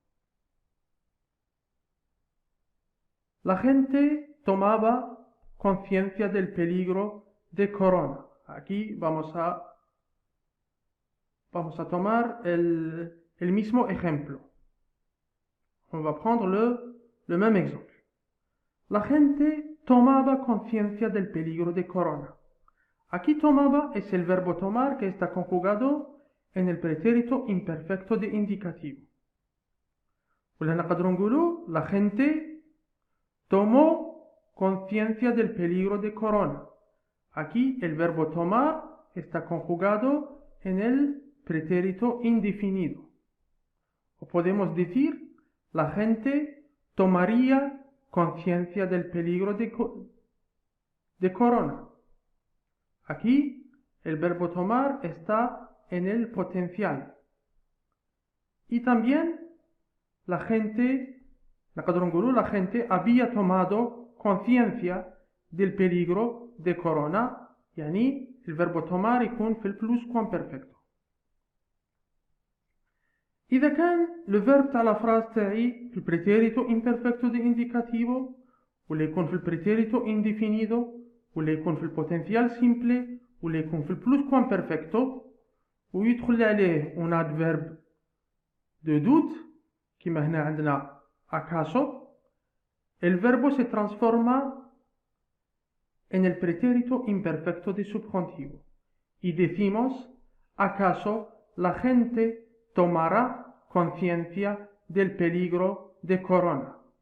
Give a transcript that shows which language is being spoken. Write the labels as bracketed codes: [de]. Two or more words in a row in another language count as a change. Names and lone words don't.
[es] La gente tomaba conciencia del peligro de corona. Aquí vamos a tomar el mismo ejemplo. [fr] On va prendre le même exemple. [es] La gente tomaba conciencia del peligro de corona. Aquí tomaba es el verbo tomar que está conjugado en el pretérito imperfecto de indicativo. [ar] ولا نقدروا نقولوا [es] la gente tomó conciencia del peligro de corona. Aquí el verbo tomar está conjugado en el pretérito indefinido. O podemos decir la gente tomaría conciencia del peligro de corona. Aquí el verbo tomar está en el potencial. Y también la gente había tomado conciencia del peligro de corona. [ar] يعني [es] el verbo tomar [ar] يكون في البلوسكوامبيرفكتو. إذا كان [fr] le verbe [ar] تاع [fr] la phrase [ar] تاعي في البريتيريتو [es] imperfecto de indicativo [ar] ولا يكون في البريتيريتو indefinido ولا يكون في البوتنسيال سيمبلي ولا يكون في البلوسكوامبيرفكتو ويدخل عليه [fr] un adverbe de doute [ar] كما هنا عندنا [es] acaso, el verbo se transforma en el pretérito imperfecto de subjuntivo y decimos acaso la gente tomará conciencia del peligro de corona.